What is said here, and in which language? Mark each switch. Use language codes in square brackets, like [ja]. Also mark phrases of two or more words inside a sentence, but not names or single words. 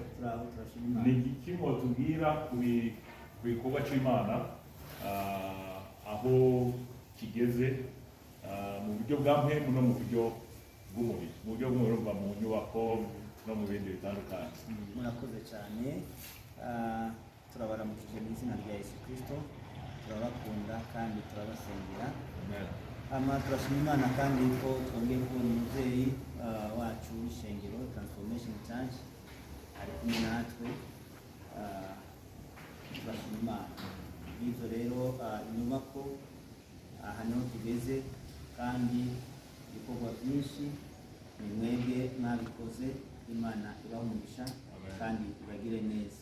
[rn] Ni iki mwotubwira ku bikorwa cy'Imana aho kigeze mu buryo bwa mpemu no mu buryo bw'umubiri, mu buryo bw'umurumva mu nyubako no mu bindi bitandukanye? Murakoze cyane. Turabaramukije mu izina rya Yesu Kristo, turabakunda kandi turabasengera. Turashima Imana kandi ko twongeye kubona umubyeyi wacu w'ishengero Transformation Church ari kumwe natwe. Turashima Imana. Ibyo rero inyubako aha niho tugeze, kandi ibikorwa byinshi ni mwebwe mwabikoze. Imana ibahe umugisha kandi ibagire neza.